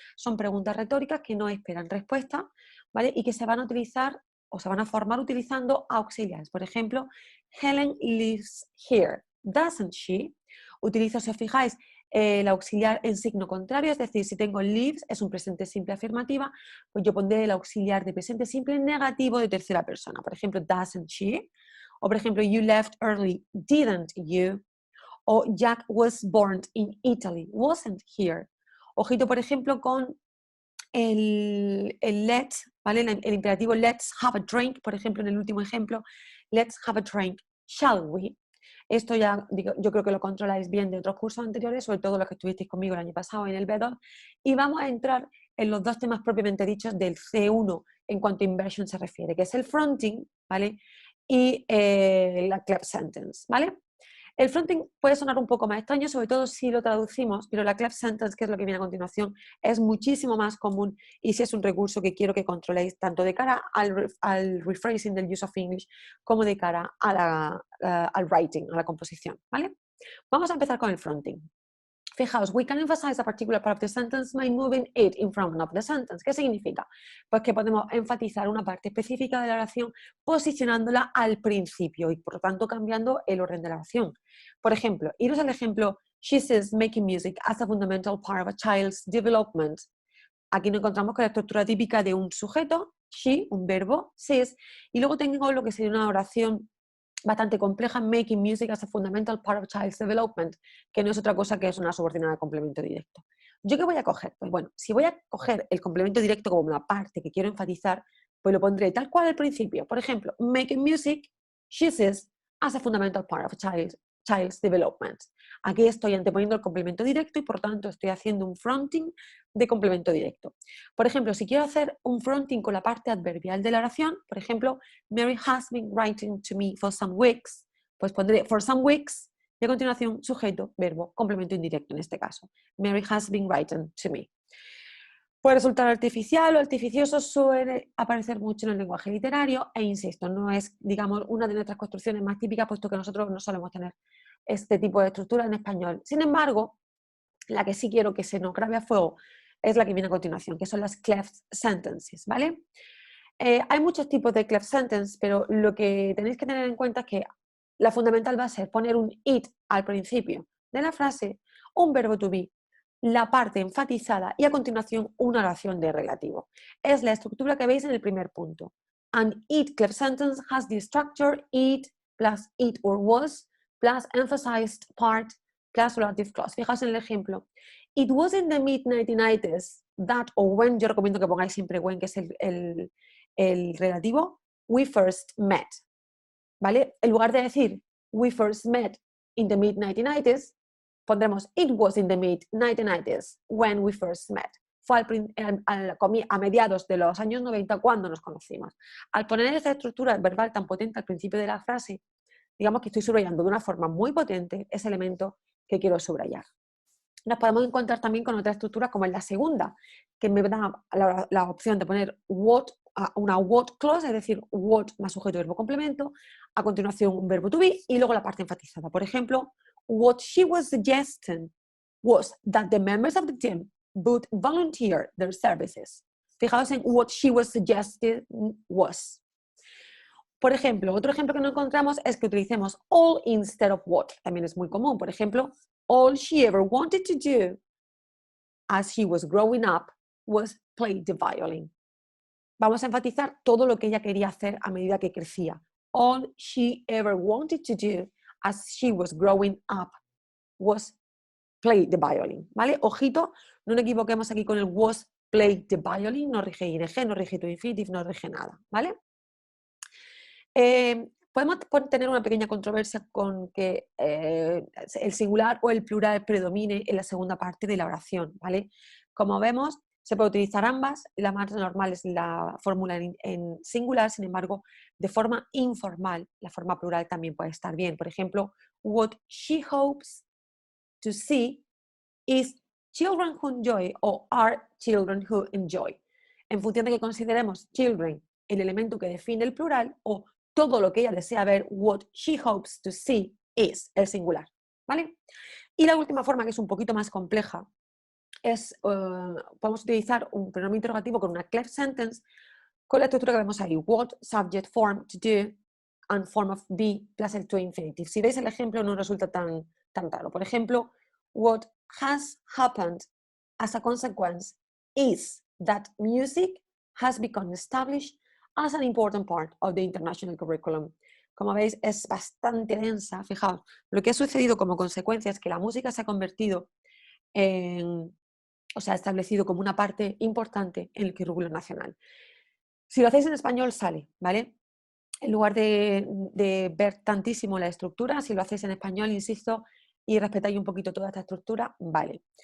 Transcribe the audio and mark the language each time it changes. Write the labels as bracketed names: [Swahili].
[Spanish] Son preguntas retóricas que no esperan respuesta, ¿vale? Y que se van a utilizar o se van a formar utilizando auxiliares. Por ejemplo, [English] Helen lives here, doesn't she? [Spanish] Utilizo, si os fijáis, el auxiliar en signo contrario, es decir, si tengo lives, es un presente simple afirmativa, pues yo pondré el auxiliar de presente simple negativo de tercera persona. Por ejemplo, [English] doesn't she? [Spanish] O por ejemplo, [English] you left early, didn't you? [Spanish] O [English] Jack was born in Italy, wasn't here. [Spanish] Ojito, por ejemplo, con el let, ¿vale? El imperativo [English] let's have a drink, [Spanish] por ejemplo, en el último ejemplo, [English] let's have a drink, shall we? [Spanish] Esto ya yo creo que lo controláis bien de otros cursos anteriores, sobre todo los que estuvisteis conmigo el año pasado en el B2, y vamos a entrar en los dos temas propiamente dichos del C1 en cuanto a inversion se refiere, que es el fronting, ¿vale? Y la clap sentence, ¿vale? El fronting puede sonar un poco más extraño, sobre todo si lo traducimos, pero la clap sentence, que es lo que viene a continuación, es muchísimo más común y sí es un recurso que quiero que controléis tanto de cara al rephrasing del use of English como de cara a al writing, a la composición, ¿vale? Vamos a empezar con el fronting. [English] Fijaos, we can emphasize a particular part of the sentence by moving it in front of the sentence. [Spanish] ¿Qué significa? Pues que podemos enfatizar una parte específica de la oración posicionándola al principio y por lo tanto cambiando el orden de la oración. Por ejemplo, iros al ejemplo, [English] she says making music as a fundamental part of a child's development. [Spanish] Aquí nos encontramos con la estructura típica de un sujeto, she, un verbo, says, y luego tengo lo que sería una oración bastante compleja, [English] making music as a fundamental part of child's development, [Spanish] que no es otra cosa que es una subordinada de complemento directo. ¿Yo qué voy a coger? Pues bueno, si voy a coger el complemento directo como una parte que quiero enfatizar, pues lo pondré tal cual al principio. Por ejemplo, [English] making music, she says, as a fundamental part of child's development. [Spanish] Aquí estoy anteponiendo el complemento directo y por tanto estoy haciendo un fronting de complemento directo. Por ejemplo, si quiero hacer un fronting con la parte adverbial de la oración, por ejemplo, [English] Mary has been writing to me for some weeks, [Spanish] pues pondré [English] for some weeks [Spanish] y a continuación sujeto, verbo, complemento indirecto en este caso. [English] Mary has been writing to me. [Spanish] Puede resultar artificial o artificioso, suele aparecer mucho en el lenguaje literario e insisto, no es, digamos, una de nuestras construcciones más típicas, puesto que nosotros no solemos tener este tipo de estructura en español. Sin embargo, la que sí quiero que se nos grabe a fuego es la que viene a continuación, que son las cleft sentences, ¿vale? Hay muchos tipos de cleft sentence, pero lo que tenéis que tener en cuenta es que la fundamental va a ser poner un it al principio de la frase, un verbo to be, la parte enfatizada y a continuación una oración de relativo. Es la estructura que veis en el primer punto. [English] An it cleft sentence has the structure it plus it or was plus emphasized part plus relative clause. [Spanish] Fijaos en el ejemplo. [English] It was in the mid-1990s that or when, [Spanish] yo recomiendo que pongáis siempre when, que es el relativo, [English] we first met. [Spanish] ¿Vale? En lugar de decir [English] we first met in the mid-1990s, [Spanish] pondremos [English] it was in the mid-1990s when we first met. [Spanish] Fue a mediados de los años 90 cuando nos conocimos. Al poner esa estructura verbal tan potente al principio de la frase, digamos que estoy subrayando de una forma muy potente ese elemento que quiero subrayar. Nos podemos encontrar también con otra estructura como en la segunda, que me da la opción de poner what, una what clause, es decir, what más sujeto, verbo, complemento, a continuación un verbo to be y luego la parte enfatizada. Por ejemplo, [English] what she was suggesting was that the members of the team would volunteer their services. [Spanish] Fijaos en [English] what she was suggesting was. [Spanish] Por ejemplo, otro ejemplo que no encontramos es que utilicemos [English] all instead of what. [Spanish] También es muy común. Por ejemplo, [English] all she ever wanted to do as she was growing up was play the violin. [Spanish] Vamos a enfatizar todo lo que ella quería hacer a medida que crecía. [English] All she ever wanted to do as she was growing up was play the violin. [Spanish] ¿Vale? Ojito, no nos equivoquemos aquí con el [English] was play the violin, [Spanish] no rige ing, no rige to infinitive, no rige nada. ¿Vale? Podemos tener una pequeña controversia con que el singular o el plural predomine en la segunda parte de la oración, ¿vale? Como vemos, se puede utilizar ambas, la más normal es la fórmula en singular, sin embargo, de forma informal, la forma plural también puede estar bien. Por ejemplo, [English] what she hopes to see is children who enjoy [Spanish] o [English] are children who enjoy. [Spanish] En función de que consideremos children el elemento que define el plural o todo lo que ella desea ver, [English] what she hopes to see is [Spanish] el singular. ¿Vale? Y la última forma, que es un poquito más compleja, es, podemos utilizar un pronombre interrogativo con una clef sentence con la estructura que vemos ahí, [English] what, subject, form, to do, and form of be, [Spanish] plus el to infinitive. Si veis el ejemplo no resulta tan raro. Por ejemplo, [English] what has happened as a consequence is that music has become established as an important part of the international curriculum. [Spanish] Como veis, es bastante densa. Fijaos, lo que ha sucedido como consecuencia es que la música se ha convertido establecido como una parte importante en el currículo nacional. Si lo hacéis en español, sale, ¿vale? En lugar de ver tantísimo la estructura, si lo hacéis en español, insisto, y respetáis un poquito toda esta estructura, vale.